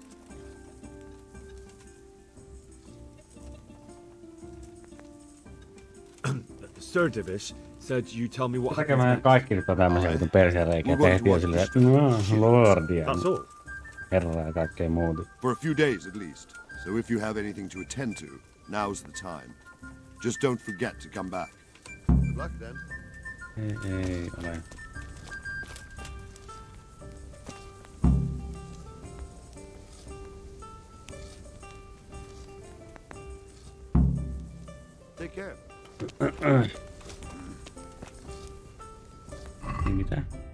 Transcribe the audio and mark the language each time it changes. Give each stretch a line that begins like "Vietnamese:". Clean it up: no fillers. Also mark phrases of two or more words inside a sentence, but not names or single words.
English: Sir Divish said you tell me what
Finnish: Tekemään kaikki nyt on tämmöisiä vitun persereikiä tehtyä silleen, että lordia.
English: That's all.
Finnish: Herraa ja kaikkea muuta.
English: For a few days at least. So if you have anything to attend to, now's the time. Just don't forget to come back. Good luck then.
Finnish: Ei ole.
English: Take care.
Finnish: Mitä?